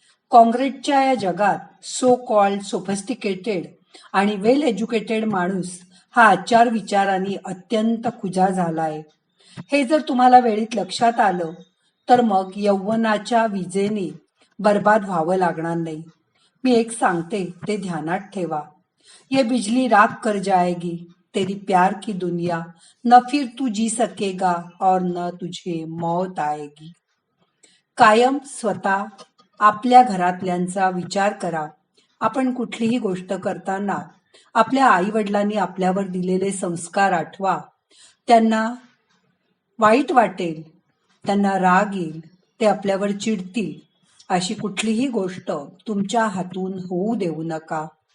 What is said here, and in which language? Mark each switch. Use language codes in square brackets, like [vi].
[mr] काँक्रीटच्या या जगात [en] so called sophisticated [mr] आणि [en] well educated [mr] माणूस हा आचार विचारांनी अत्यंत खुजा झालाय. हे जर तुम्हाला वेळीत लक्षात आलं तर मग यौवनाच्या विजेने बर्बाद व्हावं लागणार नाही. मी एक सांगते ते ध्यानात ठेवा. [hi] ये बिजली राख कर जाएगी, तेरी प्यार की दुनिया न फिर तू जी सकेगा और न तुझे मौत आएगी. [mr] कायम स्वतः आपल्या घरातल्यांचा विचार करा. आपण कुठलीही गोष्ट करताना आपल्या आई वडिलांनी आपल्यावर दिलेले संस्कार आठवा. त्यांना वाईट वाटेल, त्यांना राग येईल, ते आपल्यावर चिडतील, अशी कुठलीही गोष्ट तुमच्या हातून होऊ देऊ नका.